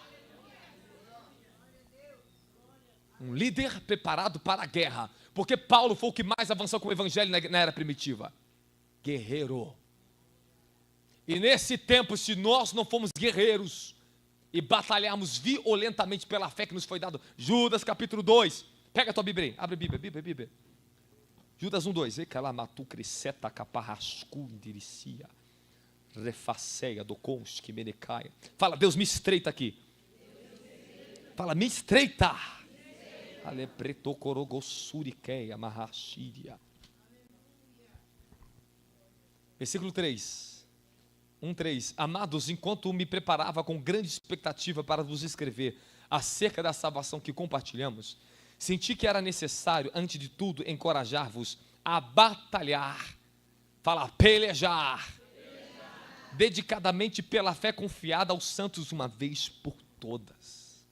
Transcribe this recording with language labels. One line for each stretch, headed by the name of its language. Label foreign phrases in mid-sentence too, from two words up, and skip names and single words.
Portuguese: Um líder preparado para a guerra, porque Paulo foi o que mais avançou com o evangelho na era primitiva. Guerreiro. E nesse tempo, se nós não formos guerreiros e batalharmos violentamente pela fé que nos foi dado, Judas capítulo 2, pega a tua Bíblia aí, abre a Bíblia. Judas 1, 2, Ecalamatu cresceta caparrascundiricia, refaceia do conski menecaia. Fala, Deus me estreita aqui. Fala, me estreita. Alepreto corogossuriqueia marraxíria. Versículo 3. 1:3. Amados, enquanto me preparava com grande expectativa para vos escrever acerca da salvação que compartilhamos, senti que era necessário, antes de tudo, encorajar-vos a batalhar, pelejar, dedicadamente pela fé confiada aos santos uma vez por todas.